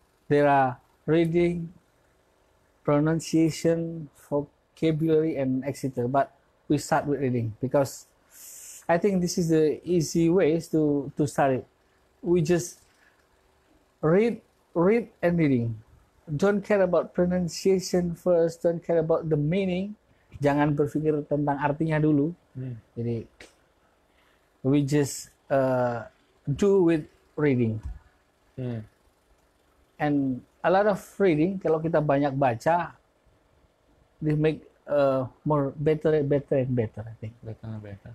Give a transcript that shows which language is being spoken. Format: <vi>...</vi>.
<en>There are reading, pronunciation, vocabulary, and etc. But we start with reading because I think this is the easy ways to start it. We just read and reading. Don't care about pronunciation first. Don't care about the meaning.</en> <id>Jangan berpikir tentang artinya dulu.</id> <en>Jadi we just do with reading. And a lot of reading.</en> <id>Kalau kita banyak baca,</id> <en>they make more better and better. I think. Better and better.</en>